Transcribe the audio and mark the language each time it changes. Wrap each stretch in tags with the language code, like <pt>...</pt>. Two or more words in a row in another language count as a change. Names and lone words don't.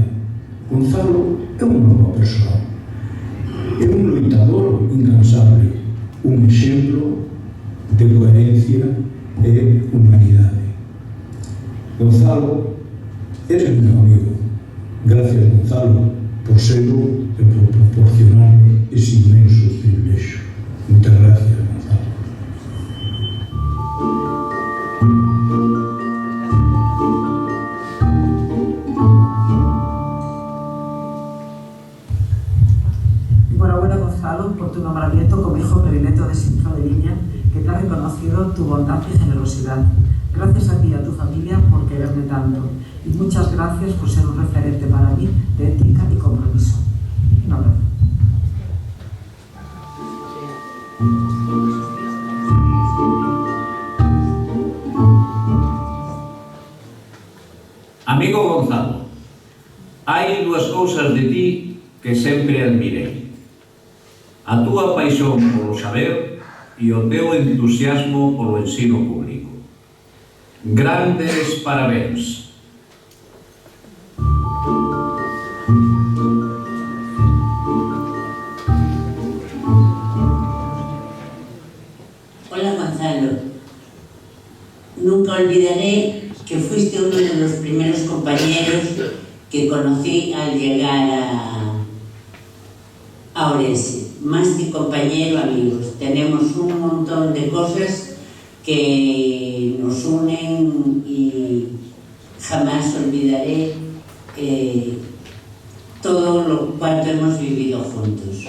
<gl>Gonzalo é unha boa persoa. É un loitador incansable, un exemplo de coherencia e humanidade. Gonzalo, eres meu amigo. Gracias, Gonzalo, por serlo e por proporcionarme ese inmenso privilexio.</gl> <es>Muchas gracias, Gonzalo. Enhorabuena, Gonzalo, por tu nombramiento como hijo predilecto de Xinzo de Liña, que te ha reconocido tu bondad y generosidad. Gracias a ti y a tu familia por quererme tanto. Y muchas gracias por ser un referente para mí de ética y compromiso. Un abrazo.</es> <gl>Amigo Gonzalo, hai dúas cousas de ti que sempre admirei. A túa paixón polo saber e o teu entusiasmo polo ensino público. Grandes parabéns.</gl> <es>Hola, Gonzalo. Nunca olvidaré que fuiste uno de los primeros compañeros que conocí al llegar a Orense. Más que compañero, amigos. Tenemos un montón de cosas que nos unen y jamás olvidaré todo lo cuanto hemos vivido juntos.</es>